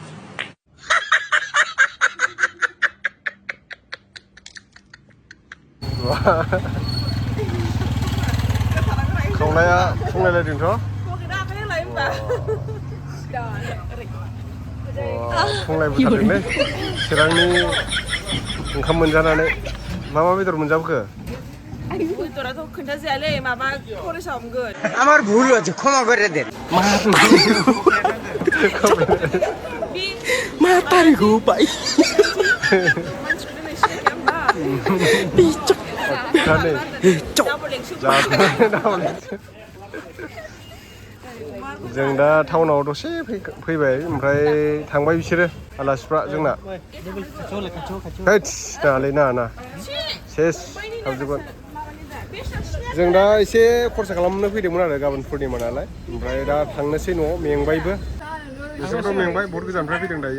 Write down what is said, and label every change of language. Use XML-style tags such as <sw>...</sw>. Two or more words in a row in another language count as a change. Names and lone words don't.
<brx>खावनाया फुंलायलायदोंथ' फुंलायबोथारदोंलै चिरांनि ओंखाम मोनजानानै मा बेदर मोनजाबोखो बेदराथ' खोन्थाजायालै माबा खरसाव मोनगोन</brx> <bn>আমার ভুল হচ্ছে ক্ষমা করে দেন মা তারিখौ বাই</bn> <brx>जों दा टाउनाव दसे फैबाय ओमफ्राय थांबाय बिसोरो आलासिफ्रा जोंना नाङालै नाङा सेस हाबजोबगोन जों दा एसे खरसा खालामनो फैदोंमोन आरो गाबोन पुर्निमा नालाय ओमफ्राय दा थांनोसै न'आव मेंबायबो बिसोरथ' मेंबाय बहुत गोजाननिफ्राय फैदों दायो</brx>